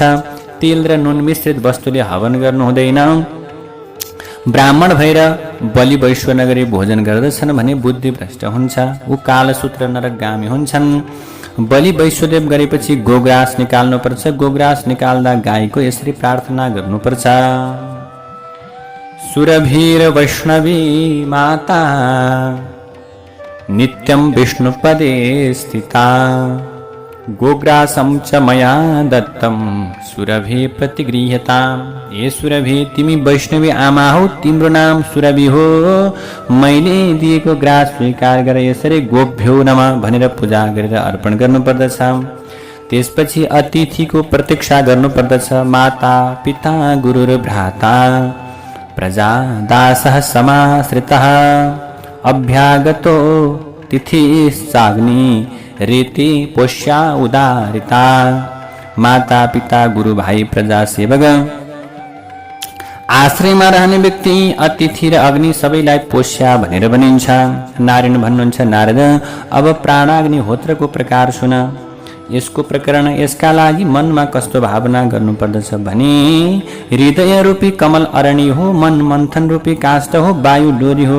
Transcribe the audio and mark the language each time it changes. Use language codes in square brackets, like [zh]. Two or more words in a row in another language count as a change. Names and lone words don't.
[ne] तेल र नुन मिश्रित वस्तुले हवन गर्नु हुँदैन। ब्राह्मण भएर बलि वैश्व नगरी भोजन गर्दछन् भने बुद्धि भ्रष्ट हुन्छ। ऊ कालसूत्र नरकगामी हुन्छन्। बलि वैश्वदेव गरेपछि गोग्रास निकाल्नुपर्छ। गोग्रास निकाल्दा गाईको यसरी प्रार्थना गर्नुपर्छ, [sa] सुरभीर वैष्णवी माता नित्यं विष्णुपदे स्थिता, गोग्रासं च मया दत्तं सुरभि प्रतिगृह्यताम्। [ne] ए सुरभि, तिमी वैष्णवी आमा हौ, तिम्रो नाम सुरभि हो। मैले दिएको ग्रास स्वीकार गर। यसरी [sa] गोभ्यो नमः [ne] भनेर पूजा गरेर अर्पण गर्नुपर्दछ। त्यसपछि अतिथिको प्रतीक्षा गर्नुपर्दछ। [sa] माता, पिता, गुरु र भ्राता, प्रजा, दासः समाश्रितः, अभ्यागतो तिथिश्चाग्नि रीति पोष्या उदारिता। [ne] माता, पिता, गुरु, भाइ, प्रजा, सेवक, आश्रयमा रहने व्यक्ति, अतिथि र अग्नि सबैलाई पोष्या भनेर भनिन्छ। नारायण भन्नुहुन्छ, नारद अब प्राणाग्निहोत्रको प्रकार सुन। यसको प्रकरण, यसका लागि मनमा कस्तो भावना गर्नुपर्दछ भने हृदय रूपी कमल अरणी हो, मन मन्थन रूपी काष्ठ हो, वायु डोरी हो।